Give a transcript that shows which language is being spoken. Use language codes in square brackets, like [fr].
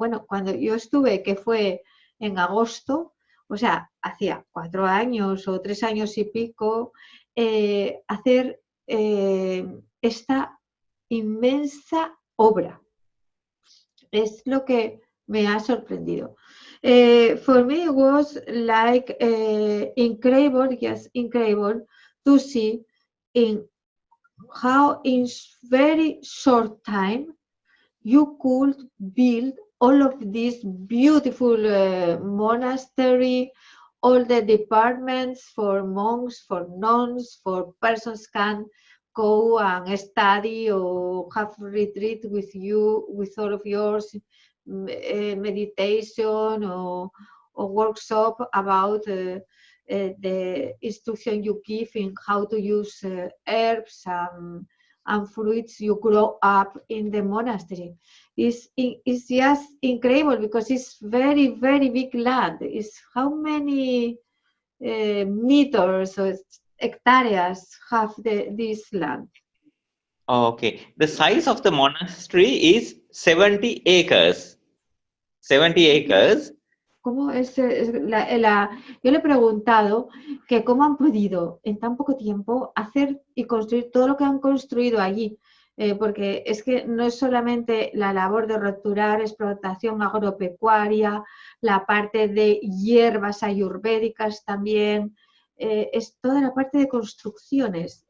[es] Bueno, cuando yo estuve, que fue en agosto, o sea, hacía 4 años o 3 años y pico, hacer esta inmensa obra. Es lo que me ha sorprendido. [en] For me it was like incredible to see how in very short time you could build all of this beautiful monastery, all the departments for monks, for nuns, for persons can go and study or have retreat with you, with all of yours, meditation or workshop about the instruction you give in how to use herbs and fruits you grow up in the monastery. It's just incredible because it's very, very big land. It's how many meters or hectares have this land? Okay, the size of the monastery is 70 acres. 70 acres. [es] ¿Cómo yo le he preguntado que cómo han podido en tan poco tiempo hacer y construir todo lo que han construido allí. porque es que no es solamente la labor de roturar explotación agropecuaria, la parte de hierbas ayurvédicas también, es toda la parte de construcciones.